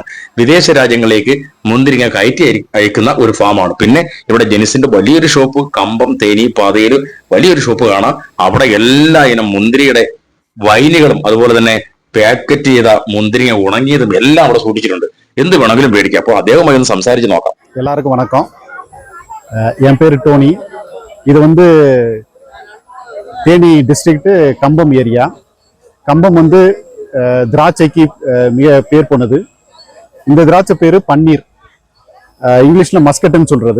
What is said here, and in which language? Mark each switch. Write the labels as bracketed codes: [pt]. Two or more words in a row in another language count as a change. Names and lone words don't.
[ml] വിദേശ രാജ്യങ്ങളിലേക്ക് മുന്തിരിങ്ങ കയറ്റി അയക്കുന്ന ഒരു ഫാമാണ്. പിന്നെ ഇവിടെ ജെനിസിന്റെ വലിയൊരു ഷോപ്പ്, കമ്പം തേനി പാതയിൽ വലിയൊരു ഷോപ്പ് കാണാം. അവിടെ എല്ലാ ഇനം മുന്തിരിയുടെ വൈനുകളും അതുപോലെ തന്നെ പാക്കറ്റ് ചെയ്ത മുന്തിരിങ്ങ ഉണങ്ങിയതും എല്ലാം അവിടെ സൂക്ഷിച്ചിട്ടുണ്ട്. എന്ത് വേണമെങ്കിലും മേടിക്കാം. അപ്പോൾ അദ്ദേഹമായി ഒന്ന് സംസാരിച്ച് നോക്കാം. [ta] எல்லாருக்கும் வணக்கம். என் பேர் டோனி. இது வந்து தேனி டிஸ்ட்ரிக்ட் கம்பம் ஏரியா. கம்பம் வந்து திராட்சைக்கு மிக பேர் போனது. இந்த திராட்சை பேர் பன்னீர், இங்கிலீஷில் மஸ்கட்டுன்னு சொல்கிறது.